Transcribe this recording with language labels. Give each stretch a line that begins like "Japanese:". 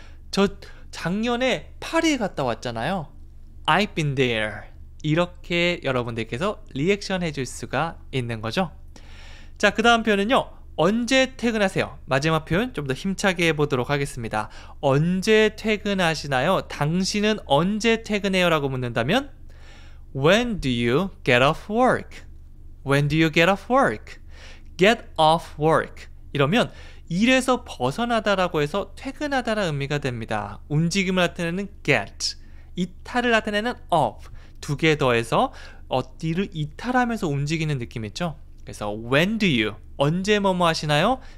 Korean: 저 작년에 파리에 갔다 왔잖아요.
English: I've been there.
Korean: 이렇게 여러분들께서 리액션 해줄 수가 있는 거죠. 자, 그 다음 표현은요. 언제 퇴근하세요? 마지막 표현 좀 더 힘차게 해보도록 하겠습니다. 언제 퇴근하시나요? 당신은 언제 퇴근해요? 라고 묻는다면
English: When do you get off work? When do you get off work? Get off work.
Korean: 이러면 일에서 벗어나다라고 해서 퇴근하다라는 의미가 됩니다. 움직임을 나타내는 get, 이탈을 나타내는 off. 두 개 더해서 어디를 이탈하면서 움직이는 느낌 있죠? 그래서 when do you, 언제 뭐뭐 하시나요?